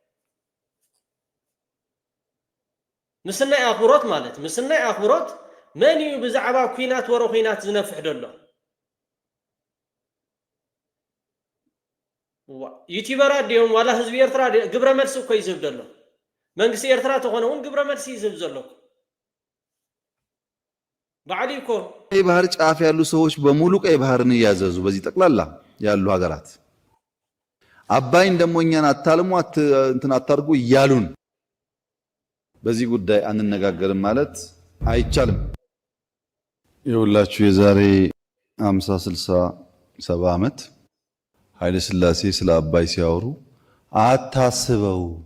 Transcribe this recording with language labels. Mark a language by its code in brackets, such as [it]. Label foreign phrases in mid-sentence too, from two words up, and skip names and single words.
[ti] ምስናይ ኣኽብሮት ማለት ምስናይ ኣኽብሮት መን እዩ ብዛዕባ ኩናት ወሮ ኩናት ዝነፍሕ ደሎ ዩቲዩበራት ድዮም ዋላ ህዝቢ ኤርትራ ግብረ መልሲ እኮ ይዝብ ደሎ መንግስቲ ኤርትራ ተኾነ እውን ግብረ መልሲ ይዝብ ዘለኩ ባዕሊ እኮ [am] ቀይ ባህር ጫፍ ያሉ ሰዎች በሙሉ ቀይ ባህርን እያዘዙ በዚህ ጠቅላላ ያሉ ሀገራት አባይን ደግሞ እኛን አታልሙ እንትን አታርጉ እያሉን በዚህ ጉዳይ አንነጋገርም ማለት አይቻልም። ይኸውላችሁ የዛሬ 50 60 70 ዓመት ኃይለ ሥላሴ ስለ አባይ ሲያወሩ አታስበው